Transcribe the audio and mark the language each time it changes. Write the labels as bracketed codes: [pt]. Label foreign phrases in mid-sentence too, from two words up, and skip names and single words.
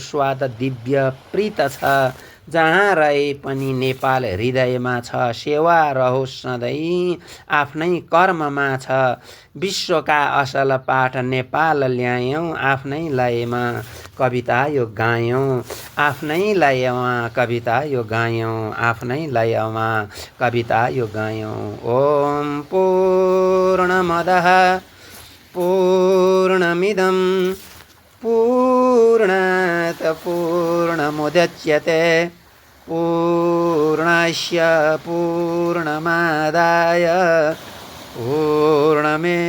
[ne] स्वाद दिव्य प्रीत छ जहाँ रहे पनि नेपाल हृदयमा छ सेवा रहोस् सधैँ आफ्नै कर्ममा छ विश्वका असल पाठ नेपाल ल्यायौँ आफ्नै लयमा कविता यो गायौँ आफ्नै लयमा कविता यो गायौँ आफ्नै लयमा कविता यो गायौँ [sa] ओम पूर्णमदः पूर्णमिदं पूर्णात् पूर्णमुदच्यते पूर्णस्य पूर्णमादाय पूर्णमेवावशिष्यते